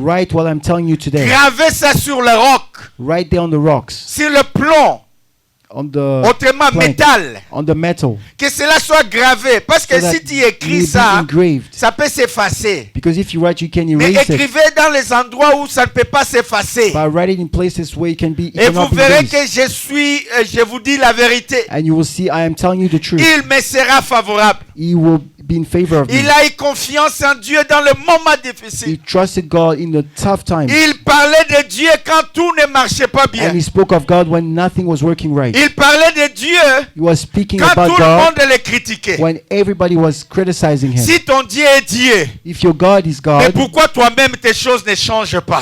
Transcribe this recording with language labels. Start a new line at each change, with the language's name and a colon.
English: write what I'm telling you today.
French: Gravez ça sur le roc,
English: Write there on the rocks,
French: sur le plomb,
English: on the
French: autrement
English: plank,
French: métal.
English: on the metal,
French: Que cela soit gravé. Parce que
English: so that
French: si tu
English: it
French: écris
English: may be
French: ça,
English: engraved.
French: ça peut s'effacer.
English: Because if you write, you can
French: Mais
English: erase it.
French: écrivez dans les endroits où ça ne peut pas s'effacer.
English: But write it in places where it can be. It
French: Et vous
English: cannot be
French: verrez
English: erased.
French: que je vous dis la vérité.
English: And you will see, I am telling you the truth.
French: Il me sera favorable.
English: He will be in favor of me.
French: Il a eu confiance en Dieu dans le moment
English: He
French: difficile.
English: trusted God in the tough times.
French: Il parlait de Dieu quand tout ne marchait pas bien.
English: And he spoke of God when nothing was working right.
French: Il parlait de Dieu
English: He was speaking
French: quand
English: about
French: tout le
English: God
French: monde le critiquait.
English: when everybody was criticizing him.
French: Si ton Dieu est Dieu,
English: If your God is
French: mais
English: God,
French: pourquoi toi-même tes choses ne changent pas?